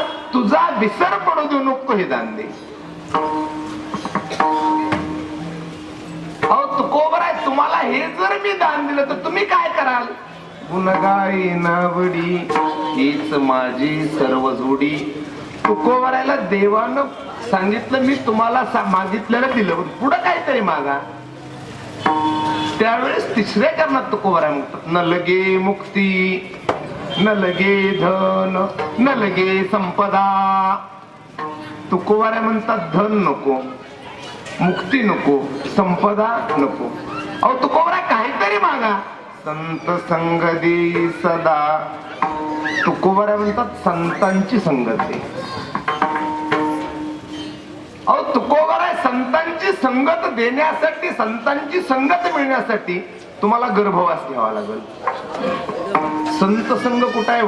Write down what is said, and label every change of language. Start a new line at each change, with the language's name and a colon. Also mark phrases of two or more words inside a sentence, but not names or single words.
Marathi: तुझा विसर पडू देऊ नको हे दान दे. अहो तुकोबराय तुम्हाला हे जर मी दान दिलं तर तुम्ही काय कराल? गुणगाई नावडी हीच माझी सर्व जोडी. तुकोबरायला देवानं सांगितलं मी तुम्हाला मागितलेलं दिलं, पुढं काहीतरी मागा. त्यावेळेस तिसऱ्या कारणात तुकोबराय म्हणतात न लगे मुक्ती न लगे धन न लगे संपदा. तुकोबराय म्हणतात धन नको, मुक्ती नको, संपदा नको. अहो तुकोबराय काहीतरी मागा. संत संग दे सदा. तुकोबराय म्हणतात संतांची संगत दे. अहो तुकोबराय संतांची संगत देण्यासाठी, संतांची संगत मिळण्यासाठी तुम्हाला गर्भवास घ्यावा लागेल. संत संग कुठं आहे?